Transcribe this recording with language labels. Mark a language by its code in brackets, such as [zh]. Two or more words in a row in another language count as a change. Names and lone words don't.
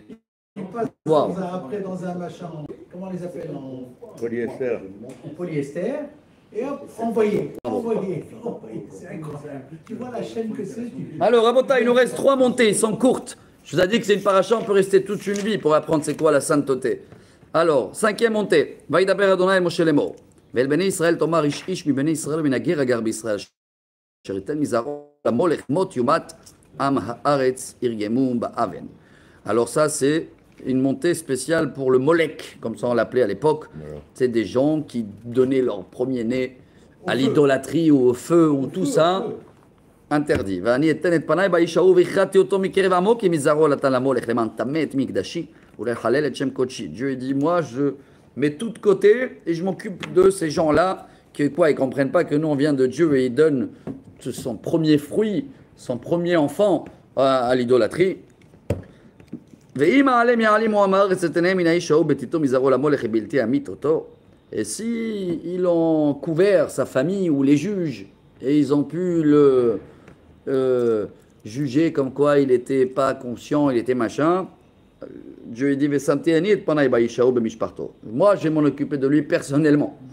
[fr] Il passe après dans un machin, comment on les appelle, en polyester. Et hop, envoyé. C'est incroyable. Tu vois la chaîne que c'est. Alors, Rabota, il nous reste 3 montées, ils sont courtes. Je vous ai dit que c'est une paracha, on peut rester toute une vie pour apprendre c'est quoi la sainteté. Alors, 5e montée. [he] וידבר אדוני משה לאמר. ואל בני ישראל תאמר איש מבני ישראל מן הגר הגר בישראל אשר ייתן מזרעו למולך מות יומת עם הארץ ירגמו באבן. [fr] Alors ça c'est une montée spéciale pour le Molek, comme ça on l'appelait à l'époque. C'est des gens qui donnaient leur premier-né à l'idolâtrie ou au feu ou tout ça. interdit. [he] ואני אתן את פניי באיש ההוא והכרעתי אותו מקרב עמו כי מזרעו נתן למולך למען טמא את מקדשי ולחלל את שם קודשי. [fr] Dieu dit moi je mets tout de côté et je m'occupe de ces gens-là qui quoi, ils comprennent pas que nous on vient de Dieu et il donne son premier fruit, son premier enfant à l'idolâtrie. Et si ils ont couvert sa famille ou les juges et ils ont pu le juger comme quoi il n'était pas conscient, il était machin, Dieu dit moi je vais m'en occuper de lui personnellement.